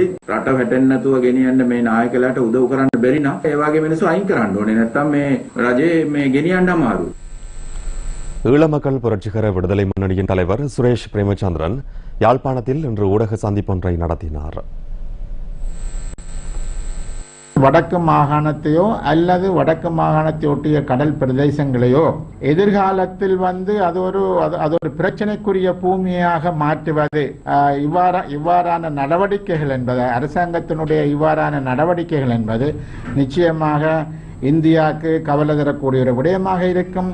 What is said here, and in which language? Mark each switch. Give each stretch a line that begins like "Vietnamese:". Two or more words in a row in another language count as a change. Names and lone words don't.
Sinhala: රට වැටෙන්නේ නැතුව ගෙනියන්න මේ නායකලාට උදව් කරන්න බැරි නම් ඒ වගේ මිනිස්සු අයින් කරන්න ඕනේ. නැත්තම් මේ රජේ මේ ගෙනියන්න අමාරුයි.
Tamil: ஈழ மக்கள் புரட்சிகர விடுதலை முன்னணியின் தலைவர் சுரேஷ் பிரேமச்சந்திரன் யாழ்ப்பாணத்தில் இன்று ஊடக சந்திப்பொன்றை நடத்தினார். வடக்கு மாகாணத்தையோ அல்லது வடக்கு மாகாணத்தை ஒட்டிய கடல் பிரதேசங்களையோ எதிர்காலத்தில் அது ஒரு பிரச்சனைக்குரிய பூமியாக மாற்றுவது இவ்வாறான நடவடிக்கைகள் என்பது அரசாங்கத்தினுடைய இவ்வாறான நடவடிக்கைகள் என்பது நிச்சயமாக இந்தியாவுக்கு கவலை தரக்கூடிய ஒரு விடயமாக இருக்கும்.